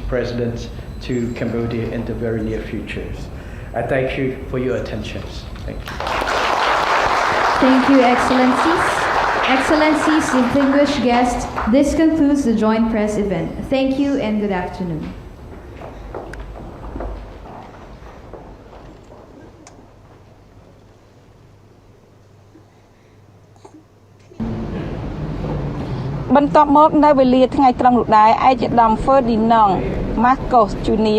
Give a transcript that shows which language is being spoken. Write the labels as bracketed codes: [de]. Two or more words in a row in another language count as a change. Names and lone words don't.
[en] President to Cambodia in the very near future. I thank you for your attention. Thank you. Thank you, Excellencies. Excellencies, distinguished guests, this concludes the joint press event. Thank you and good afternoon. [km] បន្ទាប់មកនៅវេលាថ្ងៃត្រង់នោះដែរឯកឧត្តម Ferdinand Marcos Jr.